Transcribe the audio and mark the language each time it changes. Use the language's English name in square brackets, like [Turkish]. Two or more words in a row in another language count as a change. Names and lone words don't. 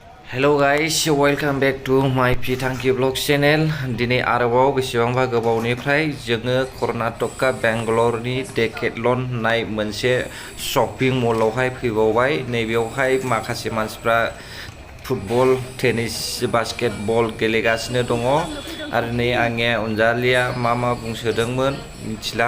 [English] Hello guys, welcome back to my Pitanki vlog channel. [Bodo] दिनै आरोबाव बेसेबांबा गोबावनिफ्राय जोङो कर्नाटका बेंगलरनि डेकेथलन होननाय मोनसे [English] shopping mall [Bodo] फैबावबाय। नैबेयावहाय माखासे मानसिफ्रा फुटबल, टेनिस, बास्केटबल गेलेगासिनो दङ आरो नै आंनि अनजालिया मा बुंसोदोंमोन मिथिला।